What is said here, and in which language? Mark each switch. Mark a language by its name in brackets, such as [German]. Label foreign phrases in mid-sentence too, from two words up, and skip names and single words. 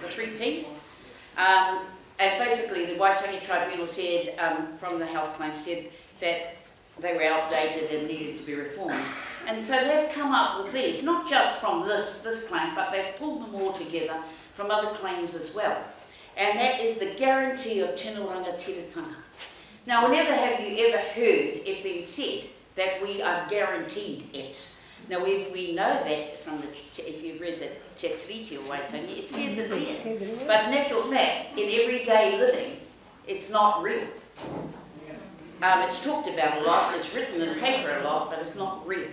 [English] And basically the Waitangi Tribunal said, from the health claim, said that they were outdated and needed to be reformed. And so they've come up with these, not just from this claim, but they've pulled them all together from other claims as well. And that is the guarantee of [Māori] tino rangatiratanga. [English] Now, never have you ever heard it being said that we are guaranteed it. Now, we know that from if you've read the Te Tiriti o Waitangi, it says it there. But in actual fact, in everyday living, it's not real. It's talked about a lot, it's written in paper a lot, but it's not real.